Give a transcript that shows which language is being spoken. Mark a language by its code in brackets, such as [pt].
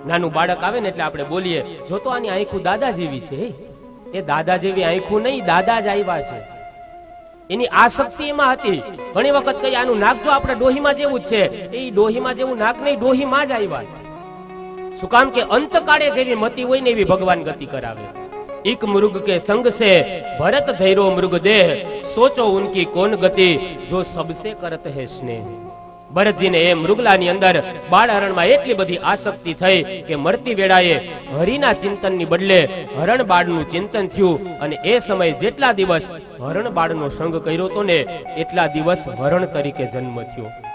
[gu] નાનું બાળક આવે ને એટલે આપણે બોલીએ, જો તો આની આંખું દાદા જેવી છે. એ દાદા જેવી આંખું નહીં, દાદા જ આવ્યા છે. એની આસક્તિ એમાં હતી. ઘણી વખત કઈ આનું નાક જો આપણા ડોહીમાં જેવું જ છે, એ ડોહીમાં જેવું નાક નહીં, ડોહીમાં જ આવ્યા. શું કામ કે અંતકાળે જેવી મતિ હોય ને એવી ભગવાન ગતિ કરાવે. [hi] एक मृग के संग से भरत धैर्यो मृग देह, सोचो उनकी कौन गति जो सबसे करत है स्नेह. [gu] ભરતજીને એ મૃગલાની અંદર બાળ હરણમાં એટલી બધી આસક્તિ થઈ કે મરતી વેળાએ હરિના ચિંતનની બદલે હરણ બાળનું ચિંતન થયું. અને એ સમયે જેટલા દિવસ હરણ બાળનો સંગ કર્યો તો ને એટલા દિવસ હરણ તરીકે જન્મ થયો.